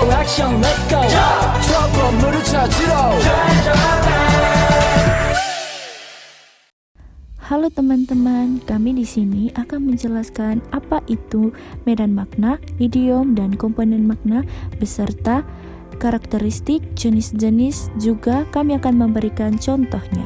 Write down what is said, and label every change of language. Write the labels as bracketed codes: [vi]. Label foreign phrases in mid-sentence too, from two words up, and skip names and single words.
[ko] 액션 [en] let's go [ko] 저 건물을 찾으러 [id] Halo teman-teman, kami di sini akan menjelaskan apa itu medan makna, idiom, dan komponen makna beserta karakteristik, jenis-jenis, juga kami akan memberikan contohnya.